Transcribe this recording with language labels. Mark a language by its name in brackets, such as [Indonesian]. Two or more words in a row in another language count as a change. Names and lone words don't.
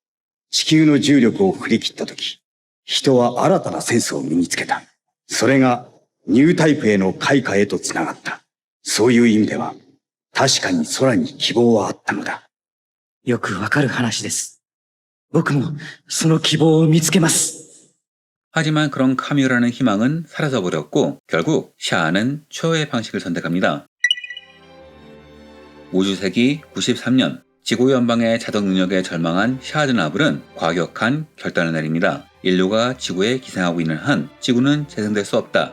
[Japanese] 地球の重力を振り切ったとき、人は新たなセンスを身につけた。それがニュータイプへの開花へとつながった。そういう意味では、確かに空に希望はあったのだ。よくわかる話です。僕もその希望を見つけます。 [Korean] 하지만 그런 카뮤라는 희망은 사라져버렸고 결국 샤아는 최후의 방식을 선택합니다. 우주세기 93년 지구 연방의 자동 능력에 절망한 샤아즈나블은 과격한 결단을 내립니다. 인류가 지구에 기생하고 있는 한 지구는 재생될 수 없다.